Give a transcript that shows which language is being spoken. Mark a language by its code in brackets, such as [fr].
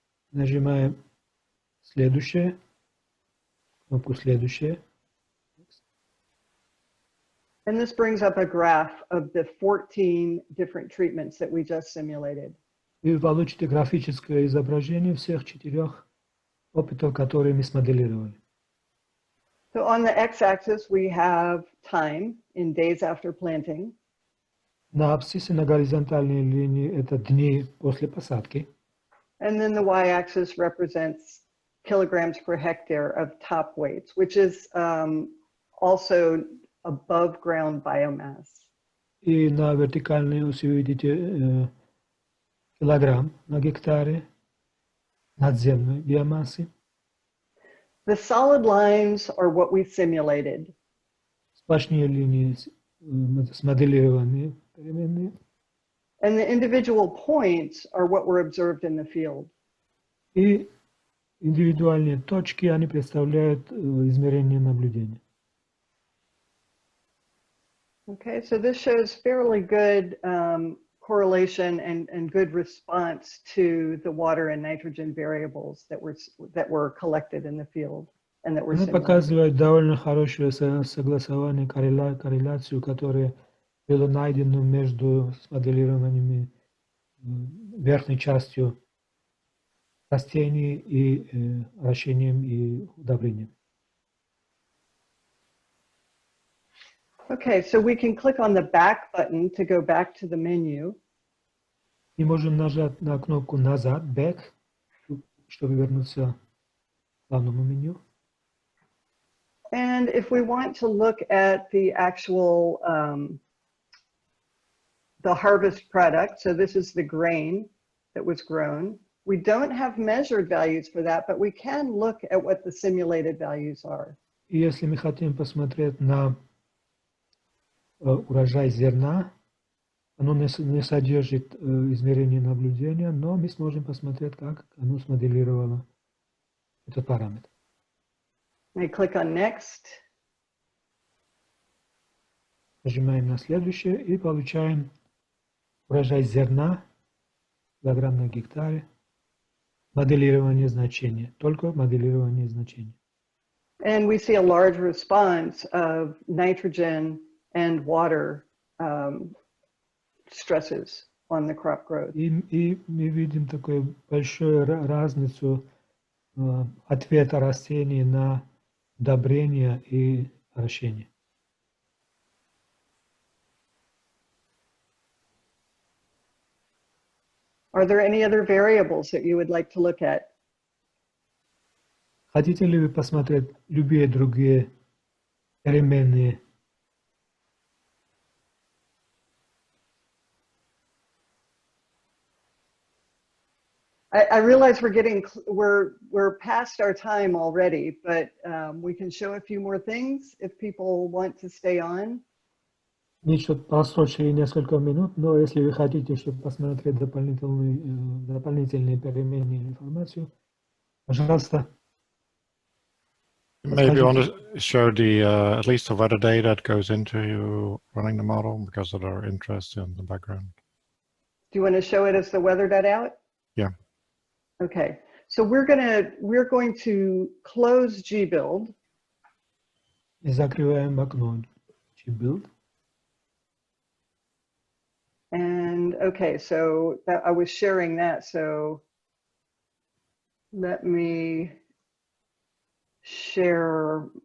[ru] Нажимаем следующее, кнопку следующее. [en] And this brings up a graph of the 14 different treatments that we just simulated. [ru] И вы получите графическое изображение всех 4 опытов, которые мы смоделировали. [en] So on the x-axis, we have time in days after planting. [ru] На абсциссе, на горизонтальной линии, это дни после посадки. [en] And then the y-axis represents kilograms per hectare of top weights, which is also above ground biomass. [ru] И на вертикальной оси вы видите килограмм на гектаре надземной биомассы. [en] The solid lines are what we simulated. [ru] Сплошные линии смоделированные переменные. [en] And the individual points are what were observed in the field. [ru] И индивидуальные точки, они представляют измерение наблюдения. [en] Okay, so this shows fairly good correlation and good response to the water and nitrogen variables that were collected in the field and that were [ru] Она [en] simulated. [ru] показывает довольно хорошее согласование, корреляцию, которая была найдена между смоделированными верхней частью растений и ращением и удобрением. [en] Okay, so we can click on the back button to go back to the menu. [ru] И можем нажать на кнопку «Назад», «Back», чтобы вернуться к главному меню. [en] And if we want to look at the actual, the harvest product, so this is the grain that was grown. We don't have measured values for that, but we can look at what the simulated values are. [ru] И если мы хотим посмотреть на урожай зерна, оно не содержит измерения наблюдения, но мы сможем посмотреть, как оно смоделировало этот параметр. [en] I click on next. [ru] Нажимаем на следующее и получаем урожай зерна, килограмм на гектаре, моделирование значения, только моделирование значения. [en] And we see a large response of nitrogen and water stresses on the crop growth. [ru] И мы видим такую большую разницу ответа растений на удобрение и ращение. [en] Are there any other variables that you would like to look at? [ru] Хотите ли вы посмотреть любые другие переменные? [en] I realize we're past our time already, but we can show a few more things if people want to stay on. [ru] Еще просрочили несколько минут, но если вы хотите, чтобы посмотреть дополнительные переменные информацию, пожалуйста. [en] Maybe you want to show the at least the weather data that goes into you running the model because of their interest in the background. Do you want to show it as the weather.out? Yeah. Okay, so we're going to close gbuild. [ru] И закрываем окно gbuild. [en] And okay, so I was sharing that, so let me share.